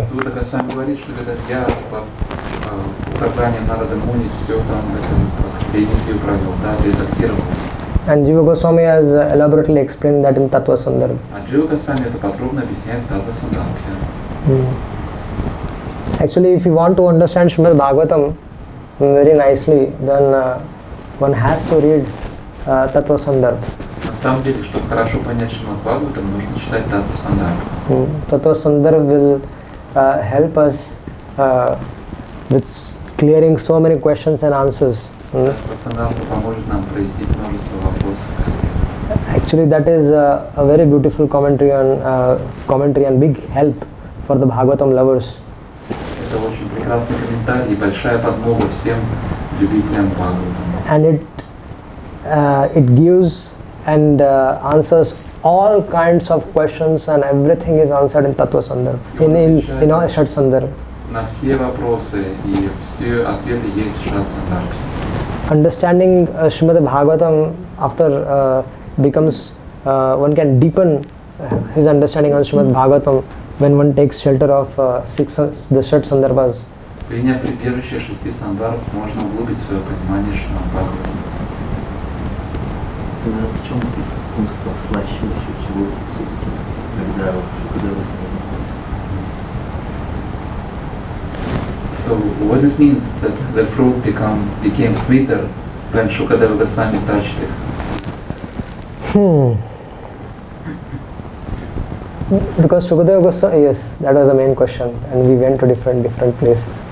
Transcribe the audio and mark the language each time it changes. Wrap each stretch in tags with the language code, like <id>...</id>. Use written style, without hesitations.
<ru>Сутта Госвами говорит, что Ведавьяс по указаниям Нарады Муни все там ревизию провел, да, редактировал.</ru> <en>And Jiva Goswami has elaborately explained that in Tattva Sandarbh.</en> <ru>А Джива Госвами это подробно объясняет в Tattva Sandarbhe.</ru> <en>Actually, if you want to understand Srimad Bhagavatam very nicely, then one has to read Tattva Sandarbha.</en> <ru>На самом деле, чтобы хорошо понять Шримад Бхагаватам, нужно читать Tattva Sandarbha.</ru> <en>Tattva Sandarbha will help us with clearing so many questions and answers.</en> <ru>Tattva Sandarbha поможет нам прояснить множество вопросов.</ru> <en>Actually, that is a very beautiful commentary and big help for the Bhagavatam lovers.</en> <ru>Это очень прекрасный комментарий и большая подмога всем любителям Бхагаватам.</ru> <en>And it gives and answers all kinds of questions, and everything is answered in Tattva Sandarbha, in all Shat Sandarbha.</en> <ru>На все вопросы и все ответы есть в Шат Сандarbhe.</ru> <en>Understanding Srimad Bhagavatam after becomes one can deepen his understanding on Srimad Bhagavatam when one takes shelter of the Shat Sandarbhas.</en> <ru>Приняв прибежище 6 сандarbh, можно углубить свое понимание Шримад Бхагаватам. Тогда в чем он стал слаще вообще всего, когда Шукадева</ru> <en>So what it means that the fruit became sweeter when Shukadeva Goswami touched it? Because Shukadeva Goswami, yes, that was the main question, and we went to different place.</en>